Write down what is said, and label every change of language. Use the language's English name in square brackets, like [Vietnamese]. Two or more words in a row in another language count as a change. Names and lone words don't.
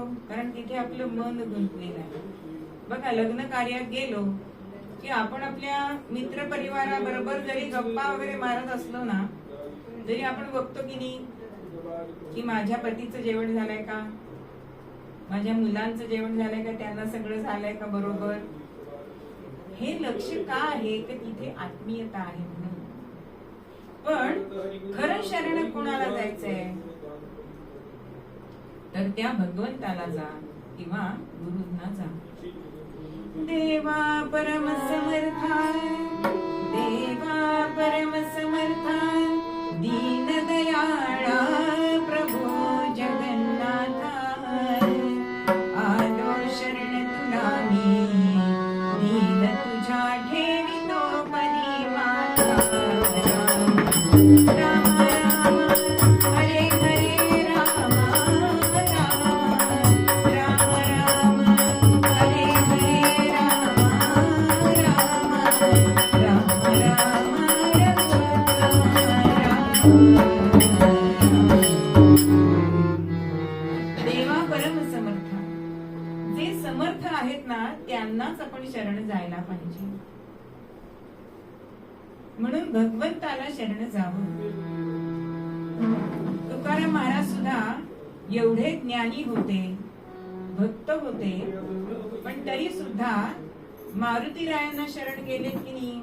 [Marathi] कारण तिथे आपलं मन गुंतलेलं आहे. बघा, लग्न कार्यात गेलो की आपण आपल्या मित्र परिवाराबरोबर जरी गप्पा वगैरे मारत असलो ना, तरी आपण बघतो की नाही की माझ्या पतीचं जेवण झालंय का, माझ्या मुलांचं जेवण झालंय का, त्यांना सगळं झालंय का बरोबर. हे लक्ष का आहे? की तिथे आत्मीयता आहे म्हणून. पण खरं शरण कोणाला जायचंय? तर त्या भगवंताला जा किंवा गुरुंना जा. देवा परम समर्था, देवा परम समर्था, दीन दयाळा प्रभो जगन्नाथा, आलो शरण तुला मी, दीन तुझ्या ठेवितो परी माता. राम राम हरे हरे राम, राम राम राम हरे हरे राम, राम राम राम देवा परम समर्थ. जे समर्थ आहेत ना, त्यांनाच आपण शरण जायला पाहिजे. म्हणून भगवंताला शरण जावं. तुकाराम महाराज सुद्धा एवढे ज्ञानी होते, भक्त होते, पण तरी सुद्धा मारुतीरायांना शरण गेलेत की नाही.